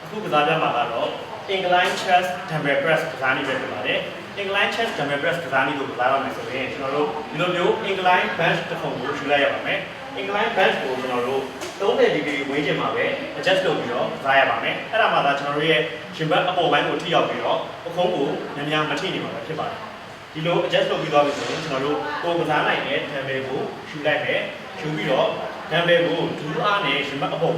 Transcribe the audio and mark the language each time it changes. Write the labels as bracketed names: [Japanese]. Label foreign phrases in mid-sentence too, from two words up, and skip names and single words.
[Burmese] ခုကစားပြမှာကတော့ [English] incline chest dumbbell press [Burmese] ကစားနည်းပဲဖြစ်ပါတယ် [English] incline chest dumbbell press [Burmese] ကစားနည်းကိုကစားရမယ်ဆိုရင်ကျွန်တော်တို့ဒီလိုမျိုး [English] incline bench [Burmese] တစ်ခုကိုယူလိုက်ရပါမယ် [English] incline bench [Burmese] ကိုကျွန်တော်တို့30 degree ဝေးချင်မှာပဲ adjust လုပ်ပြီးတော့ကစားရပါမယ်အဲ့ဒါမှသာကျွန်တော်တို့ရဲ့ရှင်ဘ တ်အပေါ်ပိုင်းကိုထိရောက်ပြီးတော့ပခုံးကိုများများမထိနေမှာပဲဖြစ်ပါတယ်ဒီလို adjust လုပ်ပြီးသွားပြီဆိုရင်ကျွန်တော်တို့ကိုကစားနိုင်တဲ့ dumbbell ကိုယူလိုက်မယ်ယူပြီးတော့ dumbbell ကိုဒူးအားနဲ့ရှင်ဘတ်အပေါ်